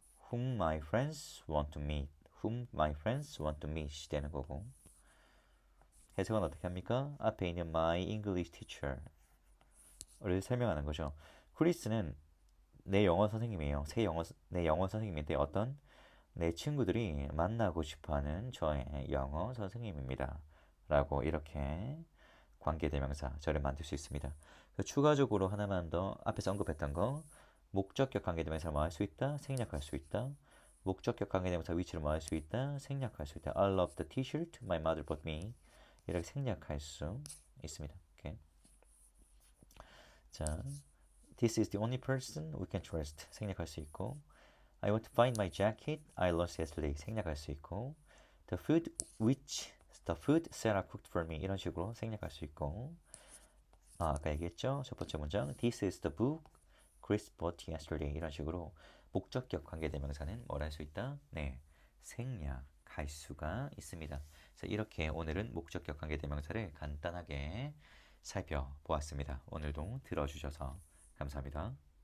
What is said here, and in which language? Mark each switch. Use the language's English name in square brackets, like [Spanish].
[English] Whom my friends want to meet. Whom my friends want to meet [Korean] 되는 거고. 해석은 어떻게 합니까? 앞에 있는 my English teacher를 설명하는 거죠. 크리스는 내 영어 선생님이에요. 내 영어 선생님인데 어떤 내 친구들이 만나고 싶어하는 저의 영어 선생님입니다. 라고 이렇게 관계대명사 저를 만들 수 있습니다. 추가적으로 하나만 더 앞에서 언급했던 거 목적격 관계대명사 뭐 할 수 있다? 생략할 수 있다. 목적격 관계대명사 위치를 뭐 할 수 있다? 생략할 수 있다. [English] I love the t-shirt my mother bought me. [Korean] 이렇게 생략할 수 있습니다. 오케이. [English] 자, this is the only person we can trust. [Korean] 생략할 수 있고 [English] I want to find my jacket I lost yesterday. [Korean] 생략할 수 있고 [English] the food Sarah cooked for me. [Korean] 이런 식으로 생략할 수 있고 아까 얘기했죠? 첫 번째 문장 [English] This is the book Chris bought yesterday. [Korean] 이런 식으로 목적격 관계대명사는 뭘 할 수 있다? 네, 생략할 수가 있습니다. 그래서 이렇게 오늘은 목적격 관계대명사를 간단하게 살펴보았습니다. 오늘도 들어주셔서 감사합니다.